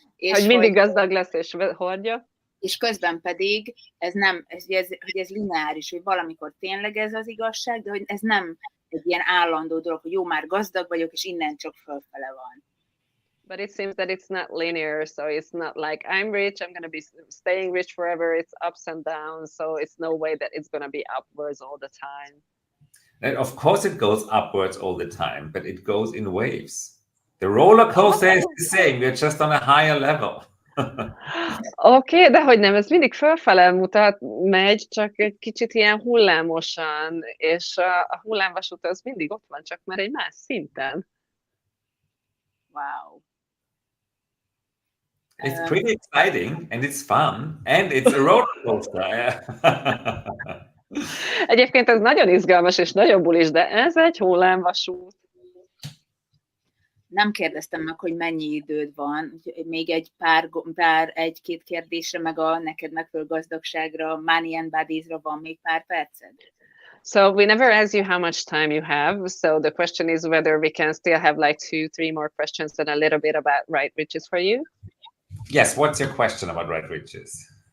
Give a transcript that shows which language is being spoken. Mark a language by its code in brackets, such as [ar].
[hu] És hogy mindig gazdag lesz és hordja. És közben pedig ez nem, hogy ez lineáris, hogy valamikor tényleg ez az igazság, de hogy ez nem egy ilyen állandó dolog, hogy jó, már gazdag vagyok, és innen csak fölfele van. [en] But it seems that it's not linear, so it's not like I'm rich, I'm going to be staying rich forever. It's ups and downs, so it's no way that it's going to be upwards all the time. And of course it goes upwards all the time, but it goes in waves. The roller coaster is the same, we're just on a higher level. [hu] Oké, de hogy nem, ez mindig fölfele megy, csak egy kicsit ilyen hullámosan, és a hullámvasút az mindig ott van, csak már egy más szinten. Wow. [en] It's pretty exciting, and it's fun, and it's a roller coaster. [hu] Egyébként ez nagyon izgalmas és nagyon bulis, de ez egy hullámvasút. Nem kérdeztem meg, hogy mennyi időd van, még egy egy-két kérdésre, meg a neked megfelelő gazdagságra, [en] money and bodies- [hu] ra van még pár perced? [en] So we never ask you how much time you have. So the question is whether we can still have like 2-3 more questions and a little bit about right riches for you. Yes, what's your question about right riches?